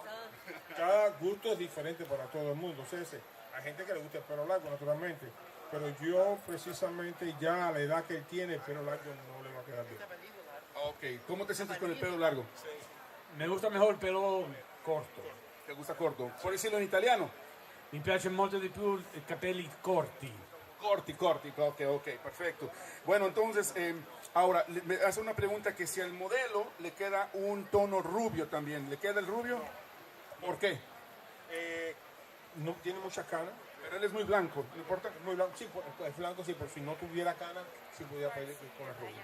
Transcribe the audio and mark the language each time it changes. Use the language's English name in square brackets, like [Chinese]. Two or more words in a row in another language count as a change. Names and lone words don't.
[Spanish] Cada gusto es diferente para todo el mundo. O sea, hay gente que le gusta el pelo largo, naturalmente. Pero yo, precisamente, ya a la edad que él tiene, el pelo largo no le va a quedar bien. Ok, ¿cómo te sientes con el pelo largo? Me gusta mejor il pelo corto. ¿Te gusta corto? ¿Puedes decirlo en italiano? [Italian] Mi piace molto di più i capelli corti. Corti, [Spanish] ok, perfecto. Bueno, entonces, ahora, me hace una pregunta que si al modelo le queda un tono rubio también, ¿le queda el rubio? ¿Por qué? No tiene mucha cana. Pero él es muy blanco, ¿no importa? Muy blanco, sí, es blanco, sí, por si no tuviera cana, sí podía pedir con el rubio.